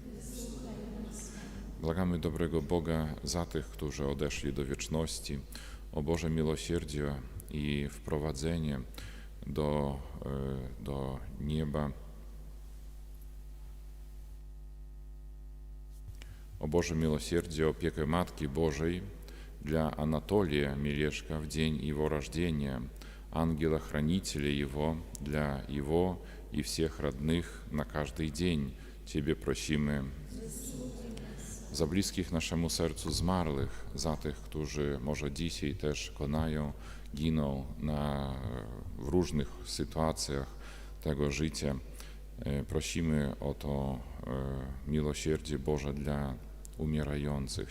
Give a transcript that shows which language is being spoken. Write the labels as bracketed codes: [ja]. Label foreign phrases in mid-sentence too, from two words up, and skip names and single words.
[pl] Błagamy dobrego Boga za tych, którzy odeszli do wieczności, o Boże miłosierdzie i wprowadzenie do nieba. O Boże miłosierdzie, opiekę Matki Bożej dla [ru] Anatolия Мелешка в день его рождения, ангела-хранителя его, для его и всех родных на каждый день. [pl] Ciebie prosimy. Za bliskich naszemu sercu zmarłych, za tych, którzy może dzisiaj też konają, giną w różnych sytuacjach tego życia. Prosimy o to miłosierdzie Boże dla umierających.